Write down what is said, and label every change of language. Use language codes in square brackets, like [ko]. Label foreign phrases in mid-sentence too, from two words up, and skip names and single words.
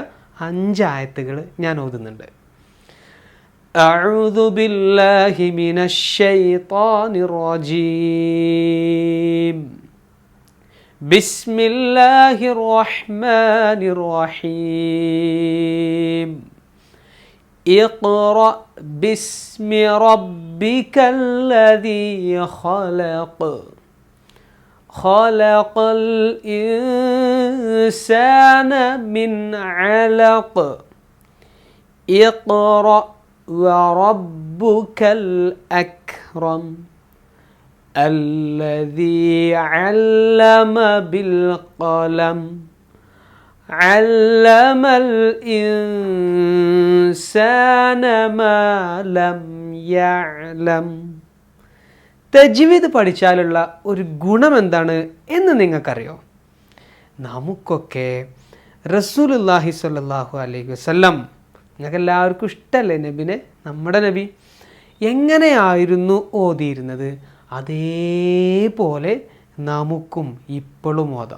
[ml] 5 ആയത്തുകൾ ഞാൻ ഓതുന്നുണ്ട്. [ar] أعوذ بالله من الشيطان الرجيم. بسم الله الرحمن الرحيم. اقرأ باسم ربك الذي خلق. خلق الإنسان من علق. اقرأ وربك الأكرم الذي علم بالقلم علم الإنسان ما لم يعلم. [ml] തജ്വീദ് പഠിച്ചാലുള്ള ഒരു ഗുണം എന്താണ് എന്ന് നിങ്ങൾക്കറിയോ? നമുക്കൊക്കെ [ar] رسول الله صلى الله عليه وسلم, [ml] നിങ്ങൾക്ക് എല്ലാവർക്കും ഇഷ്ടമല്ലേ നബിനെ? നമ്മുടെ നബി എങ്ങനെയായിരുന്നു ഓതിയിരുന്നത് അതേപോലെ നമുക്കും ഇപ്പോഴും ഓതാം.